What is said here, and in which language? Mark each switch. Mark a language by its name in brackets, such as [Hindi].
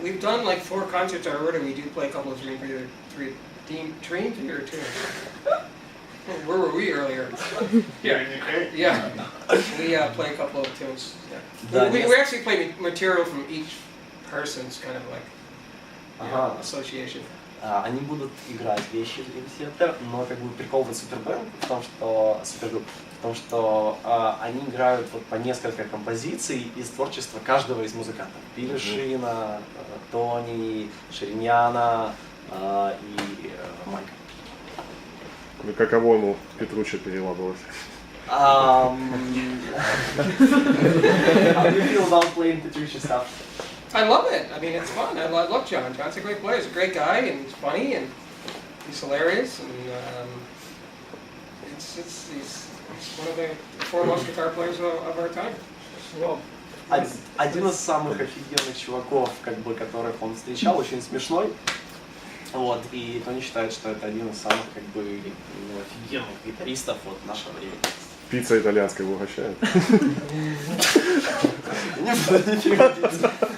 [English] We've done like 4 concerts already. We do play a couple of Dream Theater tunes. Where were we earlier? Yeah, yeah. We play a couple of tunes. Yeah. We actually play material from each person's kind of like association. [Russian] Они будут играть вещи в Dream Theater, но как бы прикол в Супербэнд в том, что они играют вот по несколько композиций из творчества каждого из музыкантов. Билли Шина, Тони, Шириньяна и Майка. И каково ему Петруччи переладывать? [English] How do you feel about playing Petrucci stuff? I love it. I mean, it's fun. I love John. John's a great player. He's a great guy, and he's funny, and he's hilarious, and he's one of the foremost guitar players of our time. Well, [Russian] Один из самых офигенных чуваков, как бы, которых он встречал, очень смешной. Вот, и Тони считает, что это один из самых, как бы, офигенных гитаристов вот нашего времени. Пицца итальянская его угощает. Не буду нифига пиццы.